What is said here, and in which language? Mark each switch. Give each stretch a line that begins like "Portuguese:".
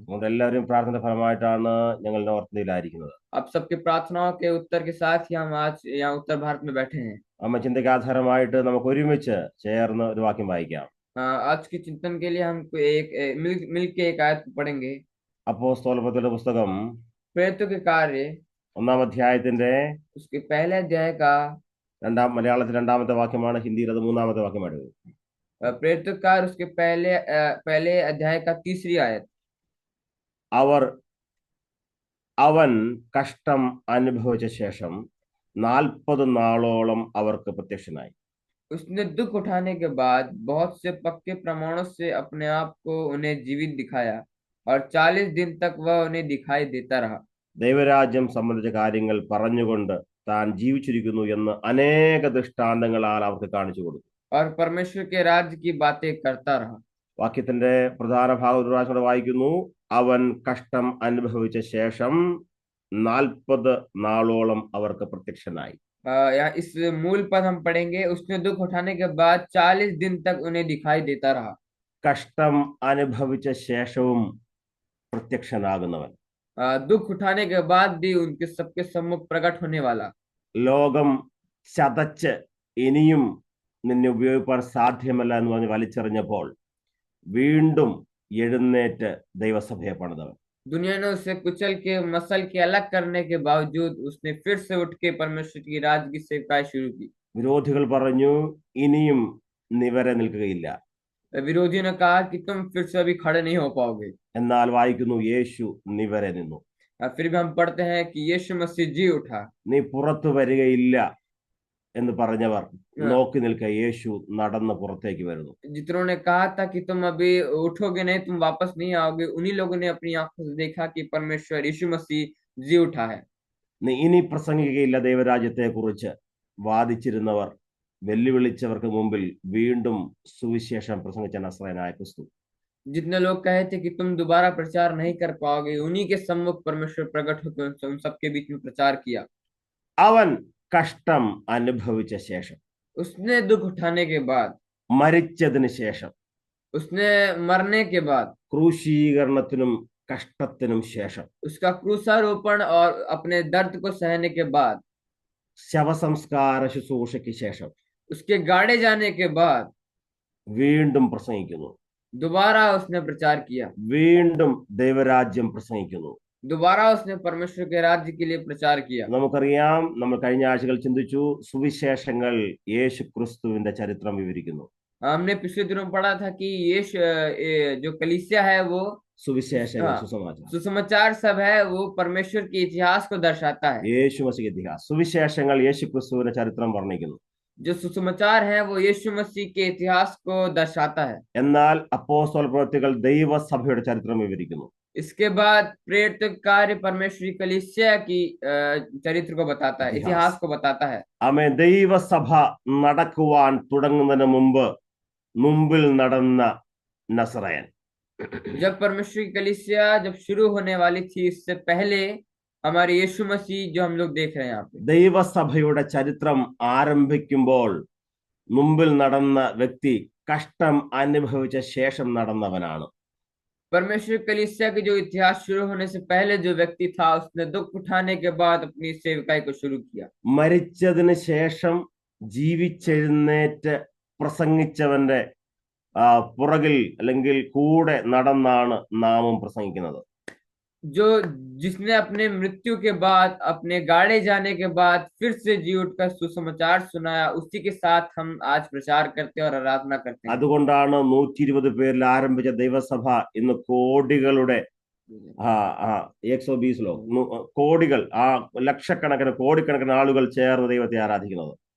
Malayalam: അതുകൊണ്ട് എല്ലാവരും പ്രാർത്ഥന ഫലമായിട്ടാണ് ഞങ്ങൾ നോർത്ത് ഇന്ത്യയിലായിരിക്കുന്നത്.
Hindi: आप सबके प्रार्थनाओं के उत्तर के साथ ही हम आज यहाँ उत्तर भारत में बैठे हैं।
Malayalam: അമ്മ ചിന്തയ്ക്ക് ആധാരമായിട്ട് നമുക്ക് ഒരുമിച്ച് ചേർന്ന് ഒരു വാക്യം വായിക്കാം.
Hindi: आज के चिंतन के लिए हम मिल के एक आयत पढ़ेंगे।
Malayalam: അപ്പോസ്തലരുടെ പുസ്തകം
Hindi: प्रेरितों के कार्य
Malayalam: 1-ാം അധ്യായത്തിന്റെ
Hindi: उसके पहले अध्याय का
Malayalam: മലയാളത്തിൽ 2-ാമത്തെ വാക്യമാണ്, ഹിന്ദിയിൽ അത് 3-ാമത്തെ വാക്യമാണ്.
Hindi: प्रेरितों के कार्य उसके पहले अध्याय का 3री आयत।
Malayalam: അവൻ കഷ്ടം അനുഭവിച്ച ശേഷം 40 നാളോളം അവർക്ക് പ്രത്യക്ഷനായി.
Hindi: उसने दुख उठाने के बाद बहुत से पक्के प्रमाणों से अपने आप को उन्हें जीवित दिखाया और 40 दिन तक वह उन्हें दिखाई देता रहा।
Malayalam: ദൈവരാജ്യം സംബന്ധിച്ച കാര്യങ്ങൾ പറഞ്ഞുകൊണ്ട് താൻ ജീവിച്ചിരിക്കുന്നു എന്ന് അനേക ദൃഷ്ടാന്തങ്ങളാൽ അവർക്ക് കാണിച്ചു കൊടുത്തു.
Hindi: और परमेश्वर के राज्य की बातें करता रहा।
Malayalam: വാക്യത്തിന്റെ പ്രധാന ഭാഗം ഒരു പ്രാവശ്യം കൂടെ വായിക്കുന്നു. അവൻ കഷ്ടം അനുഭവിച്ച ശേഷം 40 നാളോളം അവർക്ക് പ്രത്യക്ഷനായി.
Hindi: यहाँ इस मूल पद हम पढ़ेंगे, उसने दुख उठाने के बाद 40 दिन तक उन्हें दिखाई देता रहा।
Malayalam: കഷ്ടം അനുഭവിച്ച ശേഷവും പ്രത്യക്ഷനാകുന്നവൻ,
Hindi: दुख उठाने के बाद भी उनके सबके सम्मुख प्रकट होने वाला।
Malayalam: ലോകം ചതച്ച് ഇനിയും നിന്നെ ഉപയോഗിക്കാൻ സാധ്യമല്ല എന്ന് പറഞ്ഞ് വലിച്ചെറിഞ്ഞപ്പോൾ വീണ്ടും എഴുന്നേറ്റ് ദൈവസഭയെ പണിതവൻ.
Hindi: दुनिया ने उसे कुचल के मसल के अलग करने के बावजूद उसने फिर से उठ के परमेश्वर की राज की सेवकाई शुरू की।
Malayalam: വിരോധികൾ പറഞ്ഞു, ഇനിയും നിവരെ നിൽക്കുകയില്ല.
Hindi: विरोधियों ने कहा कि तुम फिर से अभी खड़े नहीं हो पाओगे।
Malayalam: എന്നാൽ വായിക്കുന്നു, യേശു നിവരെ നിന്നു.
Hindi: फिर भी हम पढ़ते हैं कि यीशु मसीह जी उठा।
Malayalam: നീ പുറത്തു വരികയില്ല എന്ന് പറഞ്ഞവർ നോക്കി നിൽക്കുക, യേശു നടന്ന് പുറത്തേക്ക് വരുന്നു.
Hindi: जितनों ने कहा था कि तुम अभी उठोगे नहीं, तुम वापस नहीं आओगे, उन्हीं लोगों ने अपनी आंखों से देखा कि परमेश्वर यीशु मसीह जी उठा है।
Malayalam: നീ ഇനി പ്രസംഗിക്കുകയില്ല ദൈവരാജ്യത്തെ കുറിച്ച് വാദിച്ചിരുന്നവർ വെല്ലുവിളിച്ചവർക്ക് മുമ്പിൽ വീണ്ടും സുവിശേഷം പ്രസംഗിച്ച നസ്രായനായ ക്രിസ്തു.
Hindi: जितने लोग कहे थे कि तुम दोबारा प्रचार नहीं कर पाओगे, उन्हीं के सम्मुख परमेश्वर प्रकट होकर उन सबके बीच में प्रचार किया।
Malayalam: അവൻ കഷ്ടം അനുഭവിച്ച ശേഷം,
Hindi: उसने दुख उठाने के बाद,
Malayalam: മരിച്ചതിന് ശേഷം,
Hindi: उसने मरने के बाद,
Malayalam: ക്രൂശീകരണത്തിനും കഷ്ടത്തിനും ശേഷം,
Hindi: उसका क्रूसारोपण और अपने दर्द को सहने के बाद,
Malayalam: ശവസംസ്കാര ശുശ്രൂഷയ്ക്ക് ശേഷം,
Hindi: उसके गाड़े जाने के बाद
Malayalam: വീണ്ടും പ്രസംഗിക്കുന്നു.
Hindi: दोबारा उसने प्रचार किया।
Malayalam: വീണ്ടും ദൈവരാജ്യം പ്രസംഗിക്കുന്നു.
Hindi: दोबारा उसने परमेश्वर के राज्य के लिए प्रचार किया।
Malayalam: നമുക്കറിയാം, നമ്മൾ കഴിഞ്ഞ ആഴ്ചകൾ ചിന്തിച്ചു, സുവിശേഷങ്ങൾ യേശു ക്രിസ്തുവിന്റെ ചരിത്രം വിവരിക്കുന്നു.
Hindi: हमने पिछले दिनों पढ़ा था कि जो कलीसिया है वो
Malayalam: സുവിശേഷങ്ങൾ, സുസമാചാരം,
Hindi: सुसमाचार सब है, वो परमेश्वर के इतिहास को दर्शाता है। യേശു മസീഹ് ഇതിഹാസ്.
Malayalam: സുവിശേഷങ്ങൾ യേശു ക്രിസ്തുവിന്റെ ചരിത്രം വർണ്ണിക്കുന്നു.
Hindi: जो सुसमाचार है वो यीशु मसीह के इतिहास को दर्शाता है।
Malayalam: എന്നാൽ അപ്പോസ്തല പ്രവൃത്തികൾ ദൈവസഭയുടെ ചരിത്രം വിവരിക്കുന്നു.
Hindi: इसके बाद प्रेरित कार्य परमेश्वरी कलीसिया की चरित्र को बताता है, इतिहास को बताता है।
Malayalam: ആമേൻ. ദൈവസഭ നടക്കുവാൻ തുടങ്ങുന്നതിന് മുമ്പിൽ നടന്ന നസറയൻ.
Hindi: जब परमेश्वर की कलीसिया जब शुरू होने वाली थी, इससे पहले हमारे यीशु मसीह जो हम लोग देख रहे हैं यहाँ पे,
Malayalam: ദൈവസഭയുടെ ചരിത്രം ആരംഭിക്കുമ്പോൾ മുമ്പിൽ നടന്ന വ്യക്തി കഷ്ടം അനുഭവിച്ച ശേഷം നടന്നവനാണ്.
Hindi: परमेश्वर कलीसिया की जो इतिहास शुरू होने से पहले जो व्यक्ति था, उसने दुख उठाने के बाद अपनी सेवकाई को शुरू किया।
Malayalam: മരിച്ചതിന് ശേഷം ജീവിച്ചെഴുന്നേറ്റ് പ്രസംഗിച്ചവന്റെ പുറകിൽ അല്ലെങ്കിൽ കൂടെ നടന്നാണ് നാമും പ്രസംഗിക്കുന്നത്.
Hindi: जो जिसने अपने मृत्यु के बाद, अपने गाड़े जाने के बाद फिर से जी उठकर सुसमाचार सुनाया, उसी के साथ हम आज प्रचार करते और आराधना करते हैं।
Malayalam: അതുകൊണ്ടാണ് 120 പേരിൽ ആരംഭിച്ച ദൈവസഭ ഇന്ന് കോടികളുടെ 120 കോടികൾ, ലക്ഷക്കണക്കിന് കോടിക്കണക്കിന് ആളുകൾ ചേർന്ന് ദൈവത്തെ ആരാധിക്കുന്നത്.